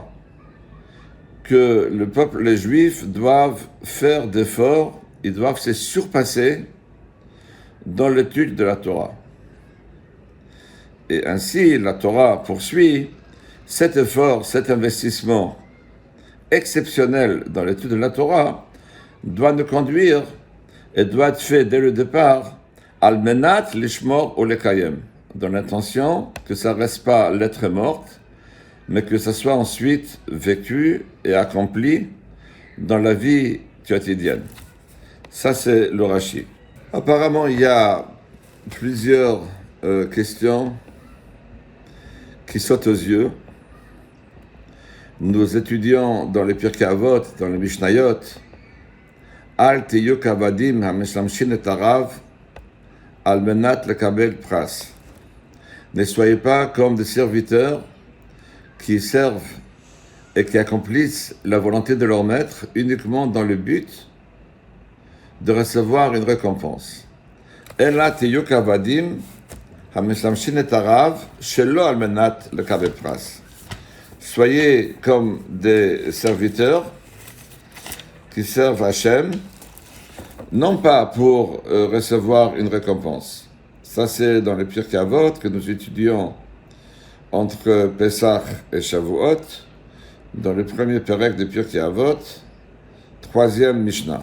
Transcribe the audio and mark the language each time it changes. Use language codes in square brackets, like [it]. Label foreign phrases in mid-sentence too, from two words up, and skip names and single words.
[fr] Que le peuple, les Juifs, doivent faire d'efforts, ils doivent se surpasser dans l'étude de la Torah. Et ainsi, la Torah poursuit cet effort, cet investissement exceptionnel dans l'étude de la Torah doit nous conduire et doit être fait dès le départ [he] על מנת לשמור [fr] ou lekayem, dans l'intention que ça ne reste pas lettre morte, mais que ça soit ensuite vécu et accompli dans la vie quotidienne. Ça, c'est le Rashi. Apparemment, il y a plusieurs questions qui sautent aux yeux. nous étudions dans les Pirkei Avot, dans les Mishnayot, [he] אל תהיו כעבדים המשמשים את הרב על מנת לקבל פרס. [fr] Ne soyez pas comme des serviteurs qui servent et qui accomplissent la volonté de leur maître uniquement dans le but de recevoir une récompense. [he] אלא היו כעבדים המשמשים את הרב שלא על מנת לקבל פרס. [fr] Soyez comme des serviteurs qui servent Hachem, non pas pour recevoir une récompense. Ça, c'est dans les Pirkei Avot que nous étudions entre Pesach et Shavuot, dans le premier Perek des Pirkei Avot, troisième Mishnah.